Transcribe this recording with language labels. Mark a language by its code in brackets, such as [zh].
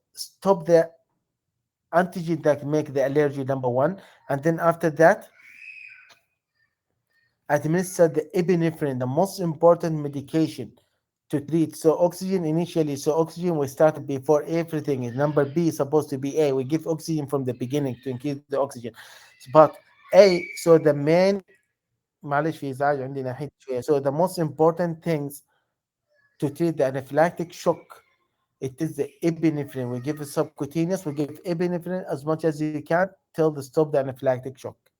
[en] Stop the antigen that make the allergy number one, and then after that administer the epinephrine, the most important medication to treat. So oxygen initially, so oxygen we start before everything. Is number B is supposed to be A. We give oxygen from the beginning to increase the oxygen. But A, so the main [ar] معلش في ازعاج عندي ناحية شوية. [en] So the most important things to treat the anaphylactic shock, it is the epinephrine. We give it subcutaneous, we give epinephrine as much as you can till the stop the anaphylactic shock.